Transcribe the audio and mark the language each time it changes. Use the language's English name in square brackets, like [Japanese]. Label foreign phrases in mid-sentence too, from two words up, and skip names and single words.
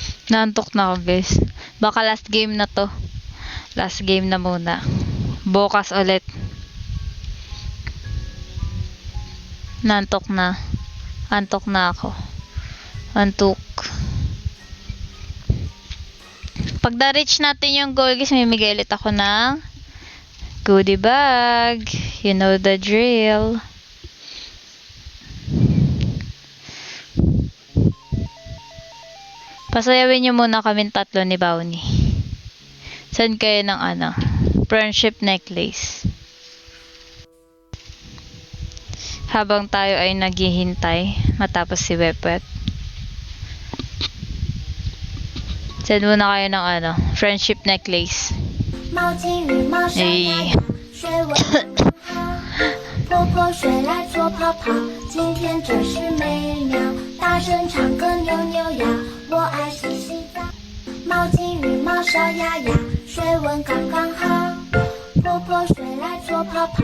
[Filipino] Naantok na ako, guys. Baka [English] last game [Filipino] na to. [English] Last game [Filipino] na muna. Bukas ulit. Naantok na. Antok na ako. Antok. Pag na-reach natin yung goal, guys, mimigay ulit ako ng goodie bag. [English] You know the drill. [Filipino] Pasayawin nyo muna kami tatlo ni Bounty. Send kayo ng [English] friendship necklace. [Filipino] Habang tayo ay naghihintay matapos si Wepwet. Send muna kayo ng [English] friendship necklace. [Chinese] 毛巾与猫小鸭鸭，水温刚好，泼泼水来做泡泡。今天真是美妙，大声唱歌扭扭摇，我爱洗洗澡。毛巾与猫小鸭鸭，水温刚刚好，泼泼水来做泡泡。